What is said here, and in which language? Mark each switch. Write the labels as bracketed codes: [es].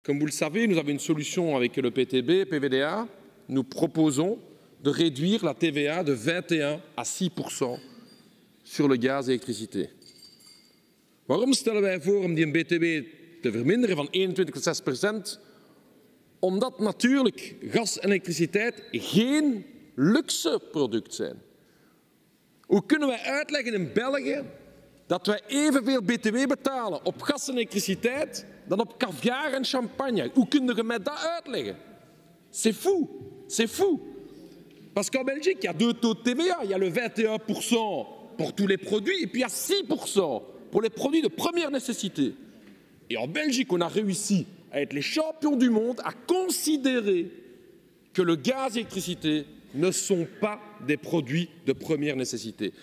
[fr] Comme vous le savez, nous avons une solution avec le PTB, PVDA. Nous proposons de réduire la TVA de 21 à 6% sur le gaz et l'électricité. [nl] Waarom stellen wij voor om die BTW te verminderen van 21 tot 6%? Omdat natuurlijk gas en elektriciteit geen luxe product zijn. Hoe kunnen wij uitleggen in België dat wij evenveel BTW betalen op gas en elektriciteit dan op caviar en champagne? Hoe kun je mij dat uitleggen? [fr] C'est fou, c'est fou. Parce qu'en Belgique, il y a deux taux de TVA. Il y a le 21% pour tous les produits et puis il y a 6% pour les produits de première nécessité. Et en Belgique, on a réussi à être les champions du monde, à considérer que le gaz et l'électricité ne sont pas des produits de première nécessité.